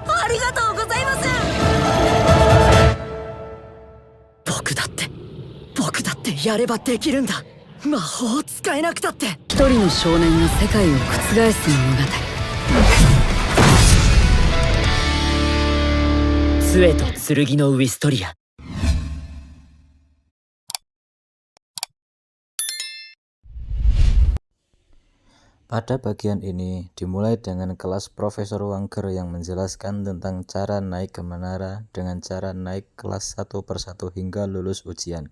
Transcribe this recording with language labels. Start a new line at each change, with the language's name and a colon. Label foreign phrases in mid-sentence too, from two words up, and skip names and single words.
Japanese: ありがとうございます。僕だってやればできるんだ。魔法を使えなくたって。一人の少年が世界を覆す物語。杖と剣のウィストリア。
Indonesian: Pada bagian ini dimulai dengan kelas Profesor Wangger yang menjelaskan tentang cara naik ke menara dengan cara naik kelas satu persatu hingga lulus ujian.